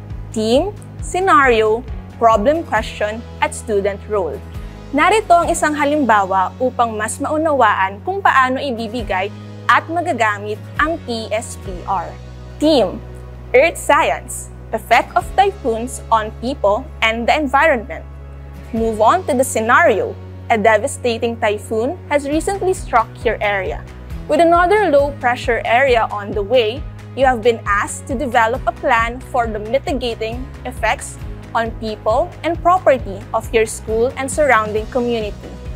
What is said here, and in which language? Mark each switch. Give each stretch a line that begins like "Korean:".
English: Team, Scenario, Problem Question, at Student Role.
Filipino: Narito ang isang halimbawa upang mas maunawaan kung paano ibibigay at magagamit ang TSPR.
English: Team, Earth Science, Effect of Typhoons on People and the Environment. Move on to the scenario. A devastating typhoon has recently struck your area. With another low-pressure area on the way, you have been asked to develop a plan for the mitigating effects on people and property of your school and surrounding community.